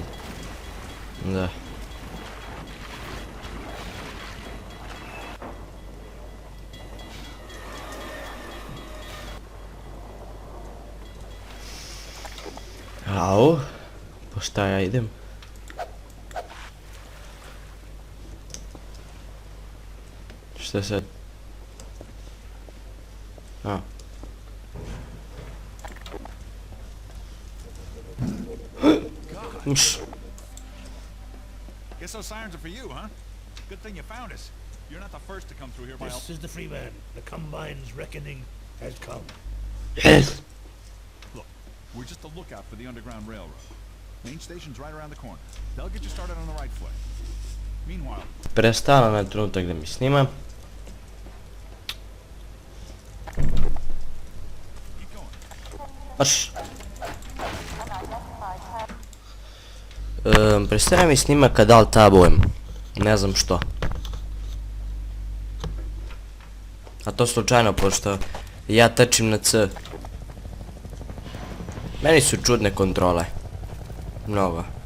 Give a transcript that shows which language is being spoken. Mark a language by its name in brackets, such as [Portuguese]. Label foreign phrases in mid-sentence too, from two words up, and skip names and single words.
[Serbian] Da. Au, po šta ja idem? Šta sad? A. Uš. [English] Guess those sirens are for you, huh? Good thing you found us. You're not the first to come through here by This is the Freeman. The Combine's reckoning has come. Yes. Look, we're just a lookout for the Underground Railroad. Main station's right around the corner. They'll get you started on the right foot. Meanwhile, [Serbian] Prestala na trenutak da mi snima. [English] keep going. [Serbian] Baš. Prestaje mi snima kad alt tabujem. Ne znam što. A to slučajno, pošto ja trčim na C. Meni su čudne kontrole. Mnogo.